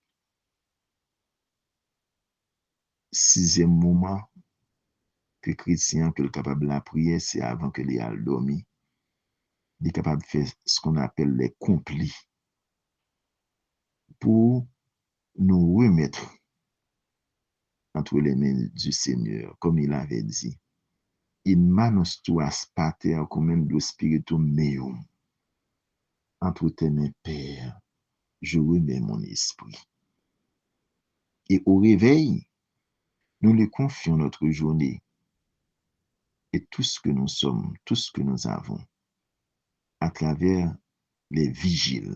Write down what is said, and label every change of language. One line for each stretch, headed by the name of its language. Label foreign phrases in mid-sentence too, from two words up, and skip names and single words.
French: 6e moment que chrétien que le capable la prière, c'est avant que les al dormi. Il est capable de faire ce qu'on appelle les complis pour nous remettre entre les mains du Seigneur, comme il avait dit.
Latin: In manos tuas pater commendo spiritum meum.
French: Entre tes mains, Père, je remets mon esprit. Et au réveil, nous lui confions notre journée et tout ce que nous sommes, tout ce que nous avons, à travers les vigiles.